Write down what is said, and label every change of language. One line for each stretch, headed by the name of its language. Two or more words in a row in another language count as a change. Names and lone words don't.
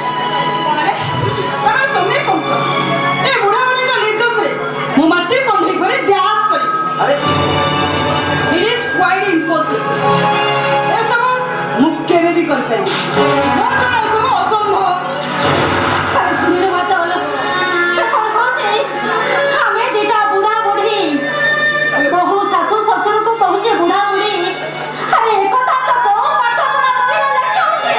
Odia: ତମେ କହୁଛ ଏ ବୁଢ଼ାବୁଢ଼ୀଙ୍କ ନିର୍ଦ୍ଦୋଷରେ ମୁଁ ମାଟି କଣ୍ଢେଇ କରି ଡ୍ୟାନ୍ସ କରିବି ଆରେ
English: It is quite impossible.
Odia: ଏସବୁ ମୁଁ କେବେ ବି କରିପାରିବି ଏସବୁ ଅସମ୍ଭବ ଆରେ ଶୁଣିଲ ବାଦଲ ସେ କଣ କହୁଛି ଆମେ ଦିଟା ବୁଢ଼ା ବୁଢ଼ୀ ବହୁ ଶାଶୁ ଶ୍ୱଶୁରକୁ କହୁଛେ ବୁଢ଼ା ବୁଢ଼ୀ ଆରେ ଏକଥା ତ କୋଉ ପାଠ ପଢା ବହିରେ ଲେଖା ଅଛି